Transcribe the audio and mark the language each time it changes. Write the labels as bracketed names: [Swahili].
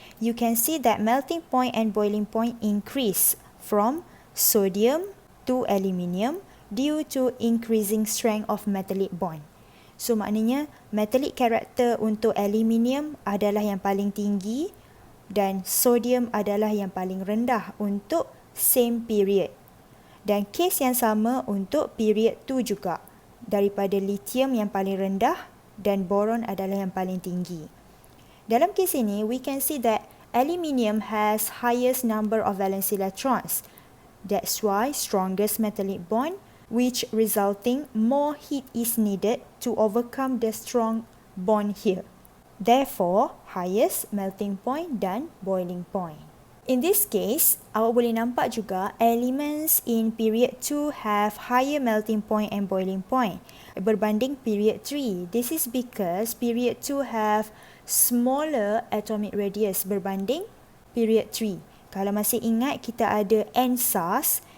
[English] You can see that melting point and boiling point increase from sodium to aluminium due to increasing strength of metallic bond. [Malay] So maknanya metallic character untuk aluminium adalah yang paling tinggi dan sodium adalah yang paling rendah untuk same period. Dan kes yang sama untuk period 2 juga. Daripada lithium yang paling rendah dan boron adalah yang paling tinggi. Dalam kes ini, [English] we can see that aluminium has highest number of valence electrons. That's why strongest metallic bond, which resulting more heat is needed to overcome the strong bond here. Therefore, highest melting point dan boiling point. In this case, [Malay] awak boleh nampak juga [English] elements in period 2 have higher melting point and boiling point [Malay] berbanding [English] period 3. This is because period 2 have smaller atomic radius [Malay] berbanding [English] period 3. [Malay] Kalau masih ingat, kita ada NSAS.